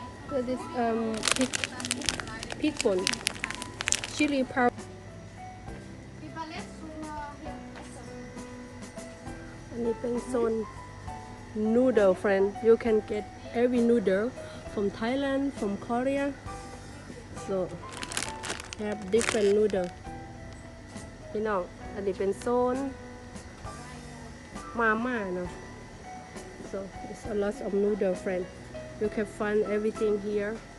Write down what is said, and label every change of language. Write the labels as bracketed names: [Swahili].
[English] That is pig bone, chili powder. [Thai] อันนี้เป็นโซน noodle friend. [English] You can get every noodle from Thailand, from Korea. So have different noodle. [Thai] พี่น้องอันนี้เป็นโซนมาม่าเนาะ [English] So it's a lot of noodle friend. You can find everything here.